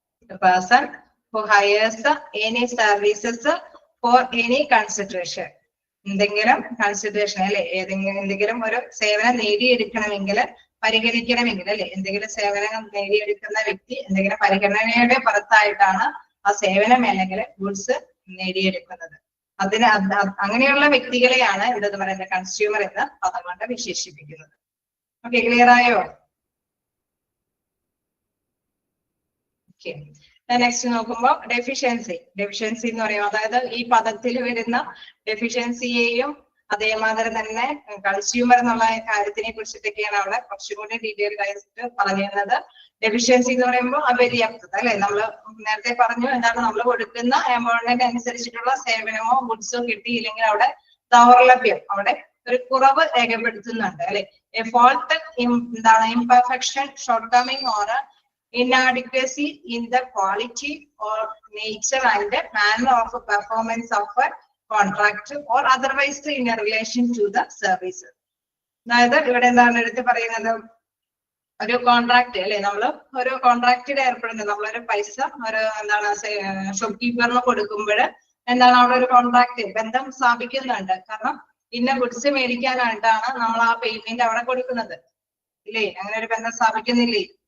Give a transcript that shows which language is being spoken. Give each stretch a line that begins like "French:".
English: The person who hires any services for any consideration.
Malayalam: എന്തെങ്കിലും consideration അല്ലെ, എന്തെങ്കിലും ഒരു സേവനം നേടിയെടുക്കണമെങ്കിൽ, പരിഗണിക്കണമെങ്കിൽ അല്ലെ, എന്തെങ്കിലും സേവനം നേടിയെടുക്കുന്ന വ്യക്തി എന്തെങ്കിലും പരിഗണനയുടെ പുറത്തായിട്ടാണ് ആ സേവനം അല്ലെങ്കിൽ ഗുഡ്സ് നേടിയെടുക്കുന്നത്. അങ്ങനെയുള്ള വ്യക്തികളെയാണ് ഇവിടെ പറയുന്നത് കൺസ്യൂമർ എന്ന പദം കൊണ്ട് വിശേഷിപ്പിക്കുന്നത്. ഓക്കെ, ക്ലിയർ ആയോ? ഓക്കെ, നെക്സ്റ്റ് നോക്കുമ്പോൾ ഡെഫിഷ്യൻസി എന്ന് പറയുമ്പോൾ അതായത് ഈ പദത്തിൽ വരുന്ന ഡെഫിഷ്യൻസിയെയും അതേമാതിരി തന്നെ കൺസ്യൂമർ എന്നുള്ള കാര്യത്തിനെ കുറിച്ചിട്ടൊക്കെയാണ് അവിടെ കുറച്ചും കൂടി ഡീറ്റെയിൽഡ് ആയിട്ട് പറഞ്ഞിരുന്നത്. ഡെഫിഷ്യൻസി എന്ന് പറയുമ്പോൾ അപര്യാപ്തത അല്ലെ. നമ്മൾ നേരത്തെ പറഞ്ഞു എന്താണ്, നമ്മൾ കൊടുക്കുന്ന എമൗണ്ടിന് അനുസരിച്ചിട്ടുള്ള സേവനമോ ഗുഡ്സോ കിട്ടിയില്ലെങ്കിൽ അവിടെ ദൗർലഭ്യം, അവിടെ ഒരു കുറവ് രേഖപ്പെടുത്തുന്നുണ്ട് അല്ലെ.
English: a fault
Malayalam: എന്താണ്,
English: Imperfection, shortcoming or inadequacy in the quality or nature and manner of performance of a contract or otherwise in relation to the service.
Malayalam: അതായത് ഇവിടെ എന്താണ് എടുത്ത് പറയുന്നത്, ഒരു കോൺട്രാക്ട് അല്ലെ, നമ്മൾ ഒരു കോൺട്രാക്റ്റിൽ ഏർപ്പെടുന്നത്, നമ്മളൊരു പൈസ ഒരു എന്താണ് ഷോപ്പ് കീപ്പറിന് കൊടുക്കുമ്പോൾ എന്താണ് അവിടെ ഒരു കോൺട്രാക്ട് ബന്ധം സ്ഥാപിക്കുന്നുണ്ട്. കാരണം ഇന്ന ഗുഡ്സ് മേടിക്കാനായിട്ടാണ് നമ്മൾ ആ പേയ്മെന്റ് അവിടെ കൊടുക്കുന്നത് ഇല്ലേ, അങ്ങനെ ഒരു ബന്ധം സ്ഥാപിക്കുന്നില്ലേ?